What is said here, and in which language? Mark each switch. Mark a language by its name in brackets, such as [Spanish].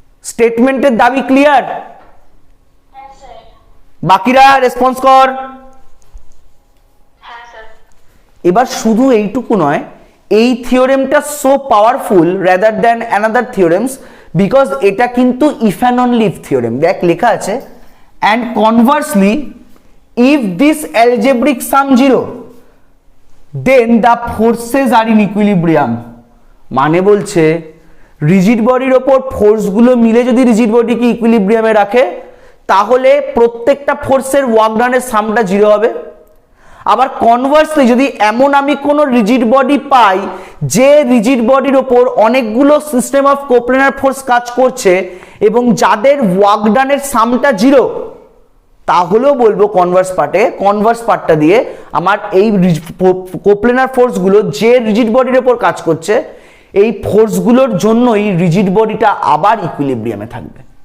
[Bangla] স্টেটমেন্টের দাবি ক্লিয়ার? হ্যাঁ স্যার। বাকিরা রেসপন্স কর। হ্যাঁ স্যার। এবার শুধু এইটুকু নয়, এই থিওরেমটা [English] so powerful rather than another theorems because [Bangla] এটা কিন্তু [English] If and only if theorem. [Bangla] দেখ লেখা আছে [English] And conversely if this algebraic sum 0 then the forces are in equilibrium। [Bangla] মানে বলছে রিজিড বডির ওপর ফোর্সগুলো মিলে যদি রিজিড বডিকে ইকুইলিব্রিয়ামে রাখে তাহলে প্রত্যেকটা ফোর্সের ওয়ার্ক ডানের সামটা 0 হবে। আবার কনভার্সলি যদি এমন আমি কোনো রিজিড বডি পাই যে রিজিড বডির ওপর অনেকগুলো সিস্টেম অফ কোপ্লেনার ফোর্স কাজ করছে এবং যাদের ওয়ার্ক ডানের সামটা 0, তাহলেও বলবো কনভার্স পার্টটা দিয়ে আমার এই কোপ্লেনার ফোর্সগুলো যে রিজিড বডির ওপর কাজ করছে এই ফোর্সগুলোর জন্যই রিজিড বডিটা আবার ইকুইলিব্রিয়ামে থাকবে।